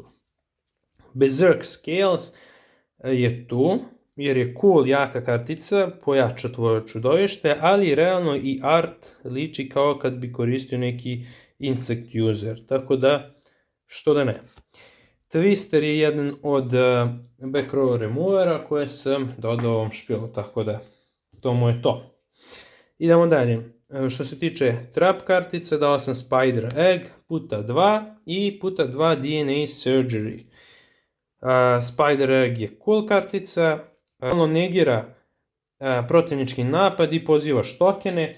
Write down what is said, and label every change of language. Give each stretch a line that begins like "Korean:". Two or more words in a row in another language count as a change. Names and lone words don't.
Croatian: Berserk Scales je tu, jer je cool, jaka kartica, pojača tvoje čudovište, ali realno i art liči kao kad bi koristio neki
English: insect user,
Croatian: tako da, što da ne. Twister je jedan od
English: back row
Croatian: removera koje sam dodao ovom špilu, tako da, to mu je to. Idemo dalje. Što se tiče trap kartice, dao sam Spider Egg, puta 2 i puta 2 DNA Surgery. Spider Egg je cool kartica, ono negira protivnički napad i pozivaš tokene.